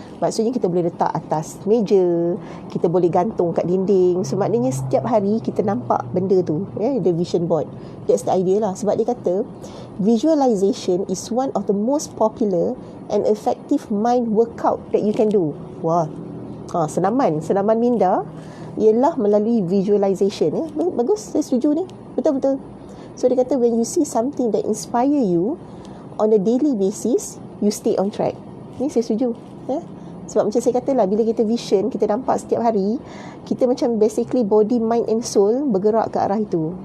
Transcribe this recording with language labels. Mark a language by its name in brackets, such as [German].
[Malay] Maksudnya kita boleh letak atas meja, kita boleh gantung kat dinding. So maknanya setiap hari kita nampak benda tu, [English] the vision board. That's the idea [Malay] lah. Sebab dia kata [English] visualization is one of the most popular and effective mind workout that you can do. [Malay] Wah, senaman minda ialah melalui visualization. Bagus, saya setuju ni. Betul-betul. So dia kata [English] when you see something that inspire you on a daily basis, you stay on track. [Malay] Ni saya setuju. Sebab macam saya kata lah, bila kita vision, kita nampak setiap hari, kita macam [English] basically body, mind and soul [Malay] bergerak ke arah itu.